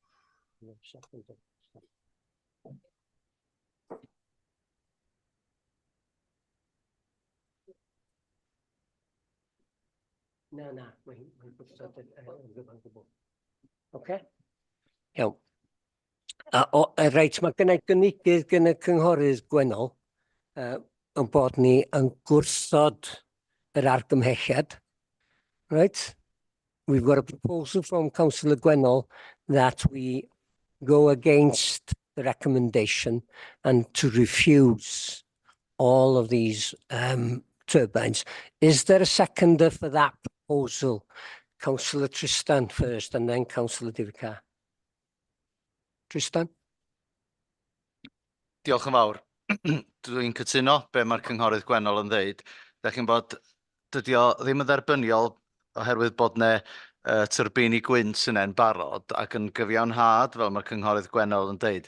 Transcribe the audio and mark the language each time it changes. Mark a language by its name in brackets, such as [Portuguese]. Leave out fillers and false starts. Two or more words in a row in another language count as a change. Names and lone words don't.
[Welsh] Na, mae'n gwrthod yn gwbl. Oce? Iawn. Reit, mae gennau gynigydd gen y Cynghorydd Gwennol yn bod ni yn gwrthod yr argymhelliad. [English] Right? We've got a proposal from Councillor Gwennol that we go against the recommendation and to refuse all of these turbines. Is there a seconder for that proposal? Councillor Tristan first and then Councillor David Carr. Tristan? [Welsh] Diolch yn fawr. Dwi'n cytuno be mae'r Cynghorydd Gwennol yn ddeud. Dach chi'n bod, dydy o ddim yn dderbyniol oherwydd bod ne turbini gwynt yn barod ac yn gyfiawnhad fel mae'r Cynghorydd Gwennol yn deud.